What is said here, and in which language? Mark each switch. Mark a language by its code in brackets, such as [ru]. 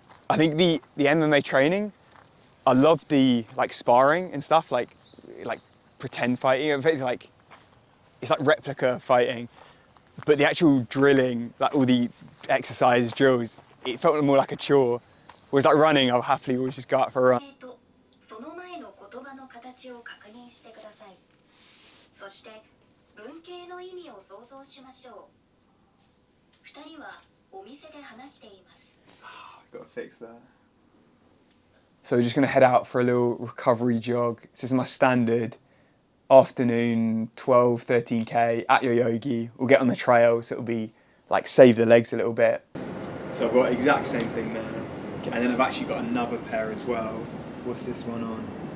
[en] I think the MMA training, I loved the like sparring and stuff, like pretend fighting. It's like replica fighting, but the actual drilling, like all the exercise drills, it felt more like a chore. Whereas like running, I'll happily always just go out for a run. [ja] その前の言葉の形を確認してください。そして文型の意味を想像しましょう。 2人はお店で話しています。 [en] I've got to fix that. So we're just going to head out for a little recovery jog. This is my standard afternoon 12-13k at Yoyogi. We'll get on the trail, so it'll be like save the legs a little bit. So I've got the exact same thing there, and then I've actually got another pair as well. What's this one on?